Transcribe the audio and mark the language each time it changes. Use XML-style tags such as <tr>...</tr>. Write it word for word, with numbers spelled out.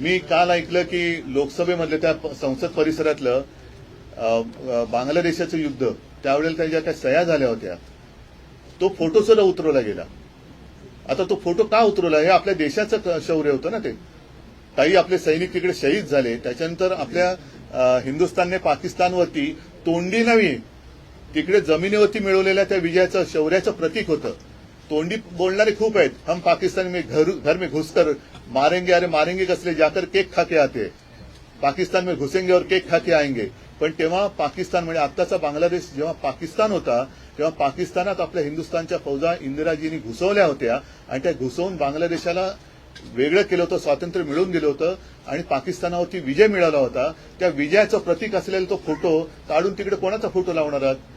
<mr>मी काल ऐकलं की लोकसभेमधलं त्या प- संसद परिसरातलं अ, अ, बांगलादेशाचं युद्ध, त्यावेळेला त्या ज्या काही सह्या झाल्या होत्या तो फोटो सुद्धा उतरवला गेला. आता तो फोटो का उतरवला, हे आपल्या देशाचं क- शौर्य होतं ना. ते काही आपले सैनिक तिकडे शहीद झाले, त्याच्यानंतर आपल्या अ, हिंदुस्थानने पाकिस्तानवरती तोंडी नव्हे तिकडे जमिनीवरती मिळवलेल्या त्या विजयाचं शौर्याचं प्रतीक होतं. तोंडी बोलणारे खूप आहेत,</mr> <hi>हम पाकिस्तान में घर घर में घुसकर मारेंगे, अरे मारेंगे कसले, जाकर केक खाके आते, पाकिस्तान में घुसेंगे और केक खाके आएंगे.</hi> <mr>पण तेव्हा पाकिस्तान म्हणजे आत्ताचा बांगलादेश जेव्हा पाकिस्तान होता तेव्हा पाकिस्तानात आपल्या हिंदुस्थानच्या फौजा इंदिराजींनी घुसवल्या होत्या आणि त्या घुसवून बांगलादेशाला वेगळं केलं होतं, स्वातंत्र्य मिळवून दिलं होतं आणि पाकिस्तानावरती विजय मिळाला होता. त्या विजयाचं प्रतीक असलेला तो फोटो काढून तिकडे कोणाचा फोटो लावणार आहात?</mr>